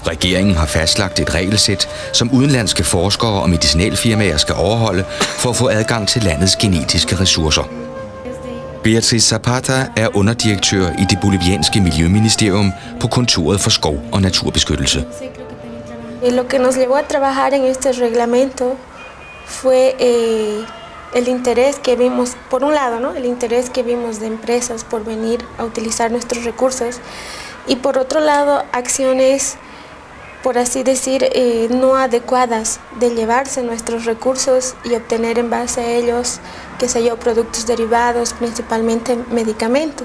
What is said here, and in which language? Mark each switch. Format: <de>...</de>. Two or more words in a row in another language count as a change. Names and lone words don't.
<da>Regeringen har fastlagt et regelsæt, som udenlandske forskere og medicinalfirmaer skal overholde for at få adgang til landets genetiske ressourcer. Beatriz Zapata er underdirektør i det bolivianske miljøministerium på kontoret for skov- og naturbeskyttelse.</da> <es>Lo que nos llevó a trabajar en este reglamento fue el interés que vimos, por un lado, ¿no? El interés que vimos de empresas por venir a utilizar nuestros recursos y por otro lado acciones, por así decir, no adecuadas de llevarse nuestros recursos y obtener en base a ellos, qué sé yo, productos derivados, principalmente medicamentos.</es>